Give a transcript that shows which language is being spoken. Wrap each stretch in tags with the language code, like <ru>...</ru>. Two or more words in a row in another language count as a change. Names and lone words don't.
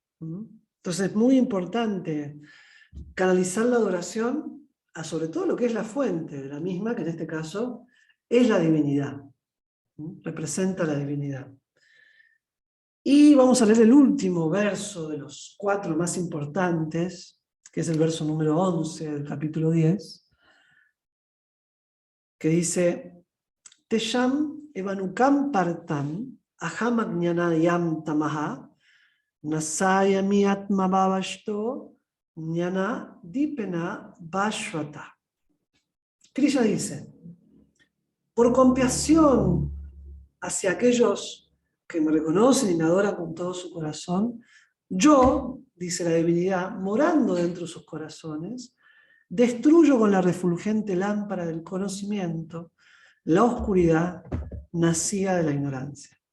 <es>Entonces es muy importante canalizar la adoración a sobre todo lo que es la fuente de la misma, que en este caso es la divinidad. Representa la divinidad. Y vamos a leer el último verso de los 4 más importantes, que es el verso número 11 del capítulo 10, que dice:</es> <sa>तेषाम् एव अनुकम्पार्थम् अहम् अज्ञानजं तमः नाशयामि आत्मभावस्थो ज्ञानदीपेन भास्वता.</sa> <es>Krishna dice: por compasión hacia aquellos que me reconocen y me adoran con todo su corazón, yo, dice la divinidad, morando dentro de sus corazones, destruyo con la refulgente lámpara del conocimiento la oscuridad nacida de la ignorancia.</es>